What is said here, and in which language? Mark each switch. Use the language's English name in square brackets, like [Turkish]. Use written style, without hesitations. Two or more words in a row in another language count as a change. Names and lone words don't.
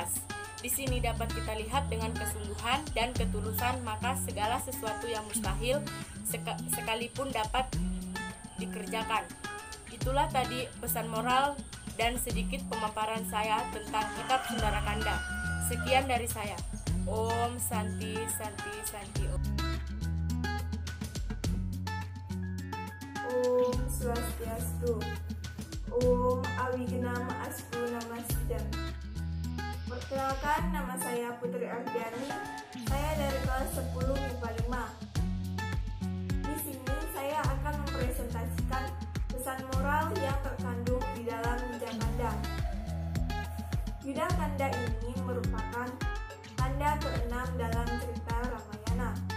[Indonesian] Di sini dapat kita lihat dengan kesungguhan dan ketulusan, maka segala sesuatu yang mustahil sekalipun dapat dikerjakan. Itulah tadi pesan moral dan sedikit pemaparan saya tentang kitab Sundara Kanda. Sekian dari saya. [Sanskrit] Om Santi Santi Santi Om. Om Swastiastu. Om Awigenam Astu Namasidam. [Indonesian] Perkenalkan, nama saya Putri Ardiani. Saya dari kelas 10 MIPA 5. Di sini saya akan mempresentasikan pesan moral yang terkandung di dalam Yuddha Kanda. Yuddha Kanda ini merupakan kanda ke-6 dalam cerita Ramayana.